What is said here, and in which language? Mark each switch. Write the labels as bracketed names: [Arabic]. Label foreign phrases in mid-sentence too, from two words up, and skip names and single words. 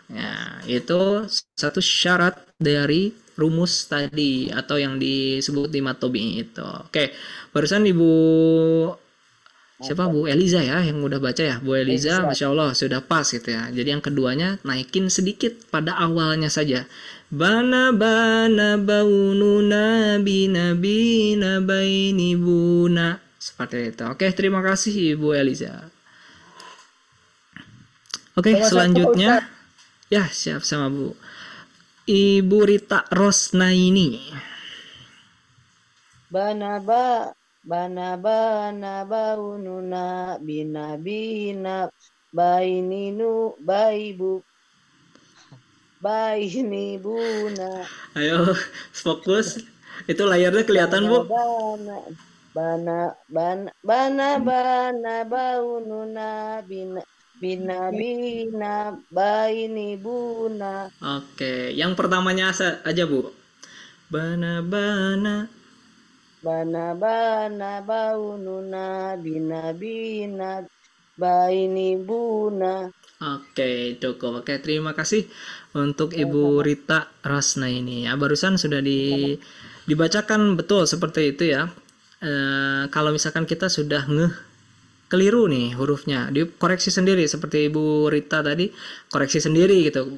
[Indonesian] Ya, itu satu syarat dari rumus tadi atau yang disebut di [Arabic] مد طبيعي [Indonesian] itu. Oke, barusan Ibu siapa Bu Eliza ya yang udah baca ya. Bu Eliza, [Arabic] ما شاء الله [Indonesian] sudah pas gitu ya. Jadi yang keduanya naikin sedikit pada awalnya saja. [Arabic] بنا بونونا بنا بيني بنا, [Indonesian] seperti itu. Oke, terima kasih Ibu Eliza. Oke, selanjutnya ya siap sama Bu Ibu Rita Rosnaini. [Arabic] بنا بونونا بنا بيني بنا. [Indonesian] Ayo fokus. Itu layarnya kelihatan Bu. [Arabic] بنا بونونا بنا بيني بنا. [Indonesian] Oke, yang pertamanya aja Bu. [Arabic] Bana بونونا بنا بيني بنا. [Indonesian] Oke, cukup. Oke, terima kasih untuk Ibu Rita Rasna ini ya. Barusan sudah dibacakan betul seperti itu ya. Kalau misalkan kita sudah keliru nih hurufnya, dikoreksi sendiri seperti Ibu Rita tadi, koreksi sendiri gitu.